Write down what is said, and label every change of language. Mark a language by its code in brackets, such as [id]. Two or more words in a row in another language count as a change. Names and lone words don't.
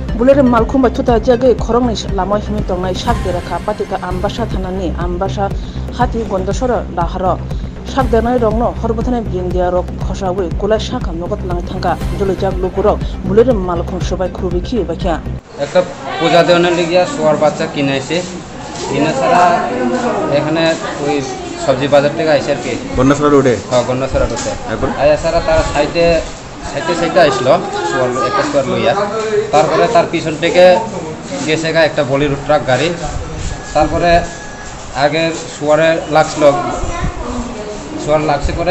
[brx] बुलेर मालखुम बाथुता जगे खरंनि लामा हिमि तंनाय साक देराखा पातिका आमबासा थानानि आमबासा हाति गन्दसर दाहार साक देरनाय रंनो हरबथानाय बिंदिया रक खसावै कुलाय साका नगत लांनाय थांगा जलैजाक लोगुरक बुलेर मालखुम सबाय खुबिखि बाख्या [bn] একটা পূজা দেওয়ার লিগিয়া শোয়ার বাচ্চা কিনেছে কিনে ছাড়া এখানে ওই সবজি বাজার থেকে আইসে আর কি গন্ডাছড়া রোডে গন্ডাছড়া রোডে আয়া ছাড়া তার সাইডে আসলো একটা স্কোয়ার লইয়া তারপরে তার পিছন থেকে গেছে গা একটা বলির ট্রাক গাড়ি তারপরে আগে শোয়ারে লাগছে করে